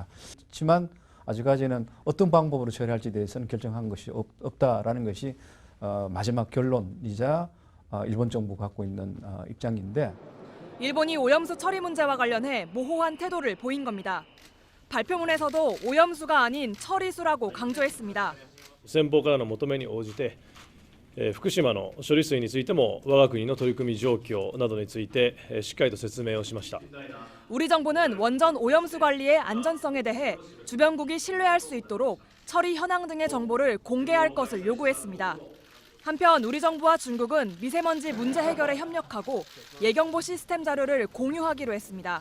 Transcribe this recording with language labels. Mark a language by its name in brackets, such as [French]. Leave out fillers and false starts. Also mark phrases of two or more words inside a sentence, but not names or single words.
[Korean] 하지만 아직까지는 어떤 방법으로 처리할지에 대해서는 결정한 것이 없다라는 것이 마지막 결론이자 일본 정부가 갖고 있는 입장인데 일본이 오염수 처리 문제와 관련해 모호한 태도를 보인 겁니다. 발표문에서도 오염수가 아닌 처리수라고 강조했습니다. [Japanese] 先方からの求めに応じて、福島の処理水についても我が国の取り組み状況などについてしっかりと説明をしました。 [Korean] 우리 정부는 원전 오염수 관리의 안전성에 대해 주변국이 신뢰할 수 있도록 처리 현황 등의 정보를 공개할 것을 요구했습니다. 한편 우리 정부와 중국은 미세먼지 문제 해결에 협력하고 예경보 시스템 자료를 공유하기로 했습니다.